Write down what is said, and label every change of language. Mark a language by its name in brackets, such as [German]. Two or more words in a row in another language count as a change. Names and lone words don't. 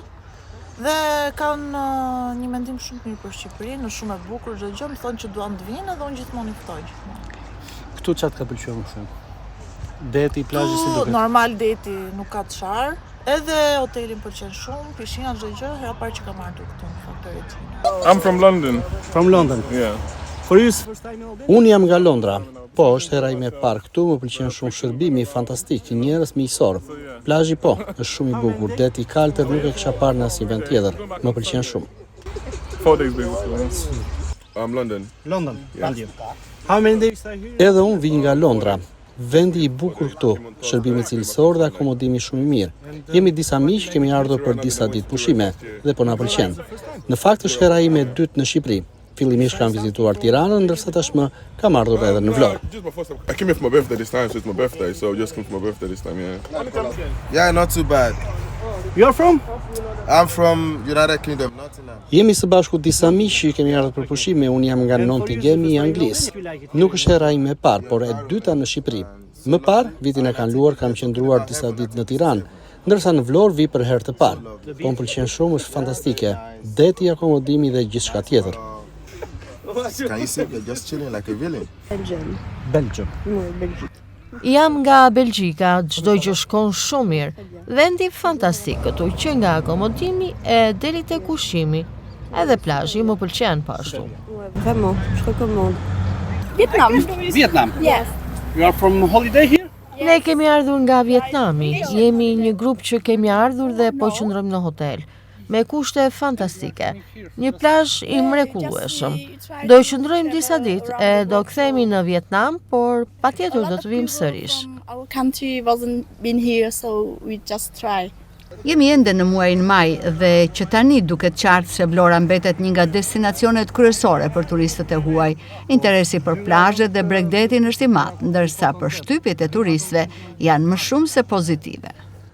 [Albanian] Dhe kanë një mendim shumë mirë për Shqipërinë, shumë e bukur çdo gjë, më thonë që duan të vinë dhe unë gjithmonë i ftoj gjithmonë. Këtu çfarë ka pëlqyer më shumë? Deti, plazhi si duket? Normal deti nuk ka çfarë. Edhe hotelin pëlqen shumë, pishina çdo gjë, hera parë që kam ardhur këtu në faktorinë. [English] I'm from London. From London. Yeah. For you is first time in Albania? [Albanian] Unë jam nga Londra. Po, është hera ime e parë këtu, më pëlqen shumë shërbimi fantastik, njerëz miqësor. Plazhi po, është shumë i bukur, deti i kaltër nuk e kisha parë në asnjë vend tjetër. Më pëlqen shumë. [English] 4 days basically. London. London. And you? How many days are here? [Albanian] Edhe unë vi nga Londra. Vendi i bukur këtu, shërbimi cilësor dhe akomodimi shumë i mirë. Jemi disa miq, kemi ardhur për disa ditë pushime dhe po na pëlqen. Në fakt është hera ime e dytë në Shqipëri. Fillimisht kam vizituar Tiranën, ndërsa tashmë kam ardhur edhe në Vlorë. [English] I came here for my birthday this time, so it's my birthday, so just come for my birthday this time, yeah. Yeah, not too bad. You're from? I'm from United Kingdom, Nottingham. [Albanian] Jemi së bashku disa miq që kemi ardhur për pushime, unë jam nga Nottingham i Anglisë. Nuk është hera ime e parë, por e dyta në Shqipëri. Më parë, vitin e kaluar kam qëndruar disa ditë në Tiranë, ndërsa në Vlorë vi për herë të parë. Po më pëlqen shumë, është fantastike. Deti, akomodimi dhe gjithçka tjetër. [English] Can you see they're just chilling like a villain? Belgium. [Albanian] Jam nga Belgjika, çdo gjë shkon shumë mirë. Vendi fantastik këtu që nga akomodimi e deri tek ushqimi. Edhe plazhi më pëlqen po ashtu. [French] Vraiment, je recommande. [English] Vietnam. Yes. You are from holiday here? [Albanian] Ne kemi ardhur nga Vietnami, jemi një grup që kemi ardhur dhe po qëndrojmë në hotel, me kushte fantastike, një plazh i mrekullueshëm. Do qëndrojmë disa ditë e do kthehemi në Vietnam, por patjetër do të vim sërish. [English] Our country wasn't been here, so we just try. [Albanian] Jemi ende në muajin maj dhe që tani duket qartë se Vlora mbetet një nga destinacionet kryesore për turistët e huaj. Interesi për plazhet dhe Bregdetin është i madh, ndërsa përshtypjet e turistëve janë më shumë se pozitive.